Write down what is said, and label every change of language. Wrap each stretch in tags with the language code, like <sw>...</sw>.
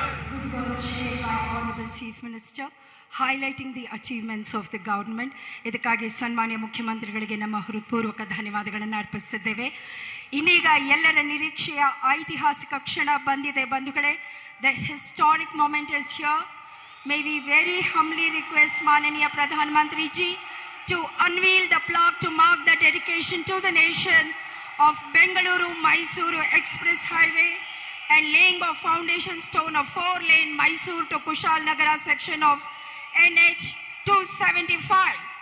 <en>Good words shared by Honorable Chief Minister, highlighting the achievements of the government.</en> <kn>ಇದಕ್ಕಾಗಿ ಸನ್ಮಾನ್ಯ ಮುಖ್ಯಮಂತ್ರಿಗಳಿಗೆ ನಮ್ಮ ಹೃತ್ಪೂರ್ವಕ ಧನ್ಯವಾದಗಳನ್ನು ಅರ್ಪಿಸಿದ್ದೇವೆ. ಇನ್ನೀಗ ಎಲ್ಲರ ನಿರೀಕ್ಷೆಯ ಐತಿಹಾಸಿಕ ಕ್ಷಣ ಬಂದಿದೆ ಬಂಧುಗಳೇ.</kn> <en>The historic moment is here. May we very humbly request Mananiya Pradhan Mantri ji to unveil the plaque to mark the dedication to the nation of Bengaluru-Mysuru Express Highway and laying of foundation stone of 4-lane Mysore to Kushal Nagara section of NH 275.</en>